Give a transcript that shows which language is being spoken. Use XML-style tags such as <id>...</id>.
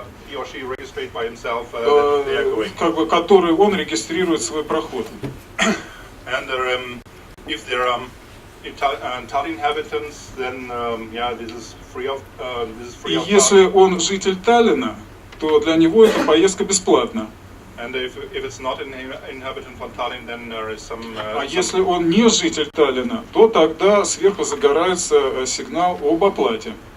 <en>he or she registrate by himself that they are going.</en> <ru>Как бы, который он регистрирует свой проход.</ru> <en>And if there are Tallinn inhabitants, then this is free of</en> <ru>И если он житель Таллина, то для него эта поездка бесплатна.</ru> <en>And if it's not an inhabitant from Tallinn, then there is some.</en> <ru>А если он не житель Таллина, то тогда сверху загорается сигнал об оплате.</ru>